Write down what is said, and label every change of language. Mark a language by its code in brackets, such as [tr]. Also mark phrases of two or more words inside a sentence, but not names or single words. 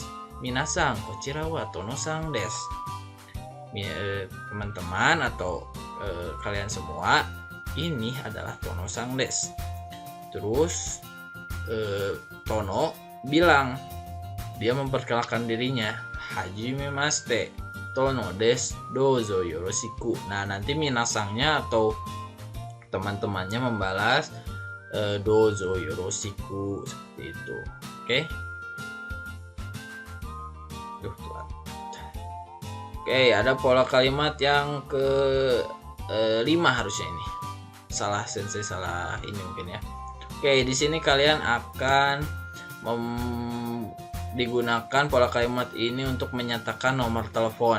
[ja] 皆さん こちらは トノ さん です. [id] Teman-teman atau kalian semua, ini adalah Tono [ja] さん です. [id] Terus Tono bilang, dia memperkenalkan dirinya, [ja] はじめまして、トノです、どうぞよろしく. [id] Nah, nanti minasangnya atau teman-temannya membalas [ja] どうぞ よろしく [id] seperti itu. Oke. Oke, ada pola kalimat yang ke 5 harusnya ini. Salah sensei, salah ini mungkin ya. Oke, di sini kalian akan digunakan pola kalimat ini untuk menyatakan nomor telepon.